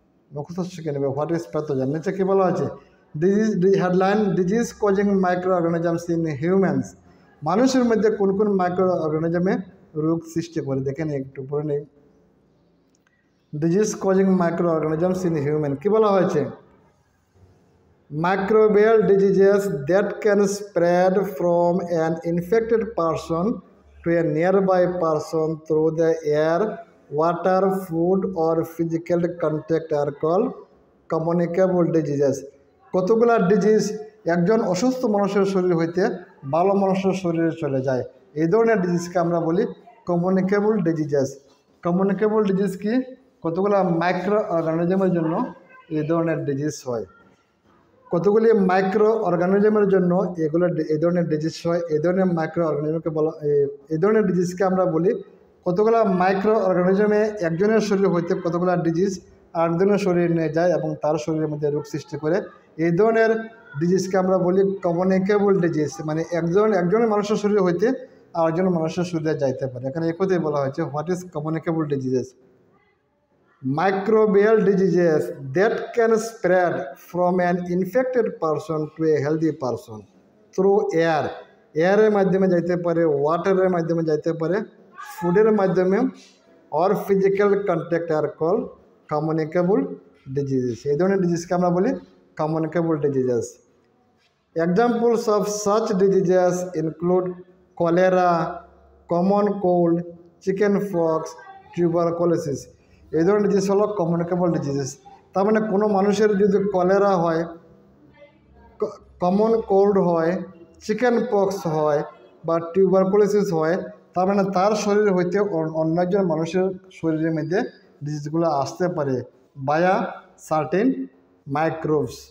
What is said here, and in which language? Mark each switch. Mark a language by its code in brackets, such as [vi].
[bn] মুখস্থ শিখে নেবে [en] What is pathogen. [bn] নিচে কী বলা আছে? Headline, [en] Disease causing microorganisms in humans. [bn] মানুষের মধ্যে কোন কোন মাইক্রো অর্গানিজমে রোগ সৃষ্টি করে, দেখে নিই একটু পরে নেই। [en] disease causing microorganisms in human, [bn] কী বলা হয়েছে? [en] Microbial diseases that can spread from an infected person to a nearby person through the air, water, food or physical contact are called communicable diseases. [bn] কতগুলা disease একজন অসুস্থ মানুষের শরীর হইতে ভালো মানুষের শরীরে চলে যায়, এই ধরনের ডিজিজকে আমরা বলি কমিউনিকেবল ডিজিজেস। কমিউনিকেবল ডিজিজ কি? কতগুলা মাইক্রো অর্গানিজমের জন্য এই ধরনের ডিজিজ হয়, কতগুলি মাইক্রো অর্গানিজমের জন্য এগুলো এই ধরনের ডিজিজ হয়। এই ধরনের মাইক্রো অর্গানিজমকে বলা, এই ধরনের ডিজিজকে আমরা বলি, কতগুলা মাইক্রো অর্গানিজমে একজনের শরীর হইতে কতগুলা ডিজিজ আরেকজনের শরীরে নিয়ে যায় এবং তার শরীরের মধ্যে রোগ সৃষ্টি করে, এই ধরনের ডিজিজকে আমরা বলি কমিউনিকেবল ডিজিজ। মানে একজনের মানুষের শরীর হইতে আরেকজন মানুষের শরীরে যাইতে পারে। এখানে একথাই বলা হয়েছে [en] What is communicable diseases. Microbial diseases that can spread from an infected person to a healthy person through air. [bn] এয়ারের মাধ্যমে যাইতে পারে, ওয়াটারের মাধ্যমে যাইতে পারে, ফুডের মাধ্যমে, [en] or physical contact are called communicable diseases. [bn] এই ধরনের ডিজিজকে আমরা বলি communicable diseases. [en] Examples of such diseases include cholera, common cold, chickenpox, tuberculosis. [bn] এই ধরনের ডিজিজ হলো কমিউনিকেবল ডিজিজেস। তার মানে কোনো মানুষের যদি কলেরা হয়, কমন কোল্ড হয়, চিকেন পক্স হয় বা টিউবারকুলোসিস হয়, তার মানে তার শরীর হইতে অন্য একজন মানুষের শরীরের মধ্যে ডিজিজগুলো আসতে পারে [en] Via certain microbes.